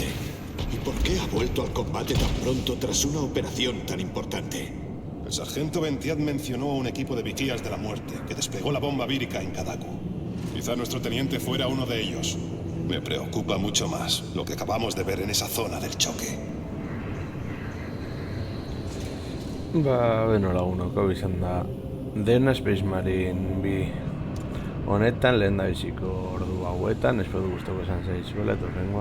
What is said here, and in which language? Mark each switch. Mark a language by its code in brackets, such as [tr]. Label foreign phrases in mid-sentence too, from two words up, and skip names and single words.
[es] ¿Y por qué ha vuelto al combate tan pronto tras una operación tan importante? El sargento Ventiad mencionó a un equipo de vigías de la muerte que despegó la bomba vírica en Kadaku. Quizá nuestro teniente fuera uno de ellos. Me preocupa mucho más lo que acabamos de ver en esa zona del choque. [eu] Beno lagunok, izan da Dena Space Marine bi honetan lehendabiziko ordu hauetan, espero gustoko izan zaizuela, eta horrengoa